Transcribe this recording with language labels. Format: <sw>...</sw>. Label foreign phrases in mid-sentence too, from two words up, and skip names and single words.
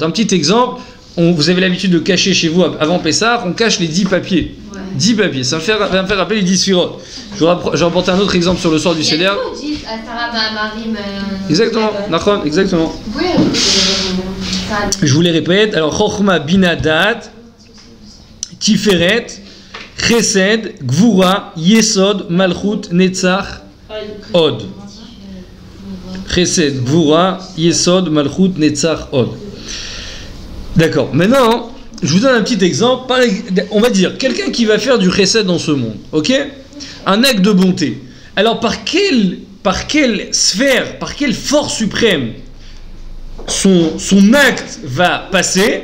<fr>Un petit exemple, vous avez l'habitude de cacher chez vous, avant Pessah, on cache les 10 papiers. 10 papiers, ça va me faire rappeler les 10 sphirotes. Je vais apporter un autre exemple sur le soir du Seder. Exactement, Nachon, exactement. Je vous les répète. Alors,</fr> <he>חכמה בינה דעת תפארת חסד גבורה יסוד מלכות נצח הוד. חסד גבורה יסוד מלכות נצח הוד.</he> <fr>D'accord. Maintenant, je vous donne un petit exemple. On va dire, quelqu'un qui va faire du Chesed dans ce monde, ok? Un acte de bonté. Alors, par quelle sphère, par quelle force suprême son acte va passer?</fr>